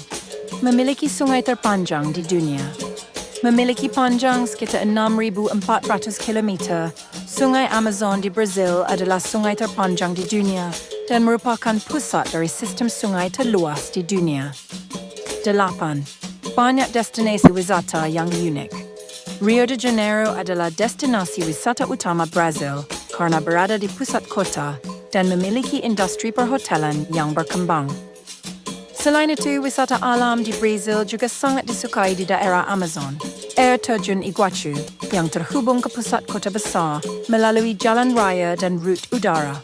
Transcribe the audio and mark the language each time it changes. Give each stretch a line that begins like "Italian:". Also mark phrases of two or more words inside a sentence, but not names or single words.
Indonesian: Memiliki sungai terpanjang di dunia. Memiliki panjang sekitar 6.400 km, Sungai Amazon di Brazil adalah sungai terpanjang di dunia dan merupakan pusat dari sistem sungai terluas di dunia. 8. Banyak destinasi wisata yang unik. Rio de Janeiro adalah destinasi wisata utama Brazil karena berada di pusat kota dan memiliki industri perhotelan yang berkembang. Selain itu, wisata alam di Brazil juga sangat disukai di daerah Amazon. Air terjun Iguacu yang terhubung ke pusat kota besar melalui jalan raya dan rute udara.